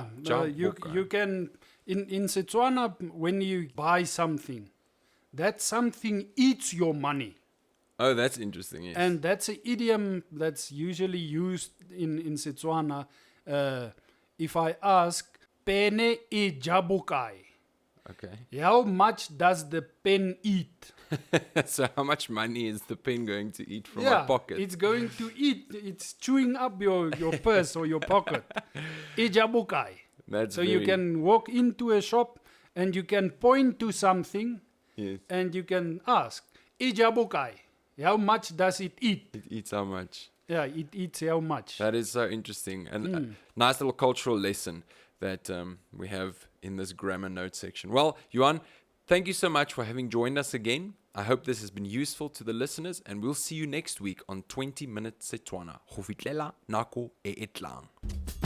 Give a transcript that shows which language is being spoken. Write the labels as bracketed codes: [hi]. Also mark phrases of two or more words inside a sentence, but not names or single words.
[en] Jabokai. you can in Setswana when you buy something, that something eats your money. Oh, that's interesting. Yes. And that's an idiom that's usually used in Setswana. If I ask, [tn] pene e jabukai, [en] Okay. how much does the pen eat? So how much money is the pen going to eat from my pocket? It's going to eat. It's chewing up your purse or your pocket. [tn] E jabukai. [en] That's So you very- can walk into a shop and you can point to something Yes. and you can ask, [tn] e jabukai, [en] how much does it eat? It eats how much? Yeah, it eats how much. That is so interesting. And a nice little cultural lesson that we have in this grammar note section. Well, Johan, thank you so much for having joined us again. I hope this has been useful to the listeners, and we'll see you next week on 20 Minute Setswana. [tn] Go fitlhela nako e e tlang.